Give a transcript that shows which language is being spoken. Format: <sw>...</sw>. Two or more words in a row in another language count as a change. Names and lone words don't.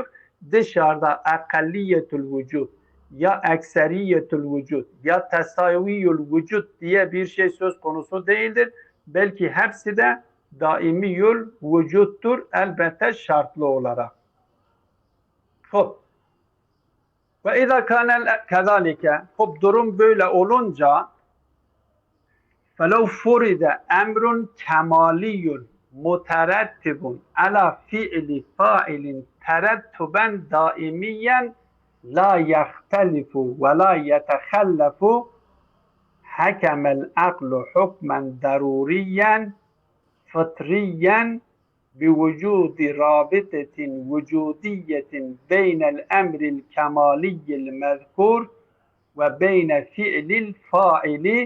<tr>Dışarıda akalliyetül vücud ya ekseriyetül vücud ya tesaviyül vücud diye bir şey söz konusu değildir. Belki hepsi de daimiyül vücuttur, elbette şartlı olarak. Hop.</tr> <ar>وإذا كان كذلك,</ar> <tr>hop durum böyle olunca,</tr> <ar>فَلَوْ فُرِدَ اَمْرٌ كَمَالِيٌّ مُتَرَتِّبٌ عَلَى فِعْلِ فَاعِلٍ تَرَتُّبًا دَائِمِيًّا لَا يَخْتَلِفُ وَلَا يَتَخَلَّفُ حَكَمَ الْعَقْلُ حُكْمًا ضَرُورِيًّا فِطْرِيًّا بِوُجُودِ رَابِطَةٍ وُجُودِيَّةٍ بَيْنَ الْأَمْرِ الْكَمَالِيِّ الْمَذْكُورِ وَبَيْنَ فِعْلِ الْفَاعِلِ</ar>